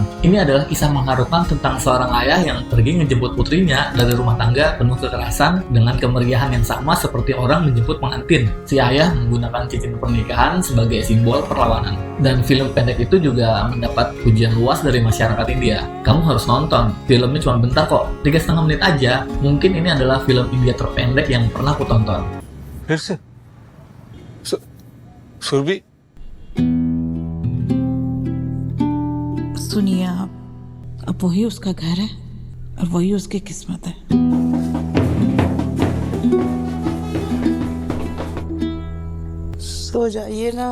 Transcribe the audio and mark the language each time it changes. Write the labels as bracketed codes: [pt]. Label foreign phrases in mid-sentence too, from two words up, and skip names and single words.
[id] Ini adalah kisah mengharukan tentang seorang ayah yang pergi menjemput putrinya dari rumah tangga penuh kekerasan dengan kemeriahan yang sama seperti orang menjemput pengantin. Si ayah menggunakan cincin pernikahan sebagai simbol perlawanan. Dan film pendek itu juga mendapat pujian luas dari masyarakat India. Kamu harus nonton, filmnya cuma bentar kok, 3,5 menit aja. Mungkin ini adalah film India terpendek yang pernah aku tonton. [hi] फिर से सुरभि, सुनिए आप, अब वही उसका घर है और वही उसकी किस्मत है। सो जाइए ना।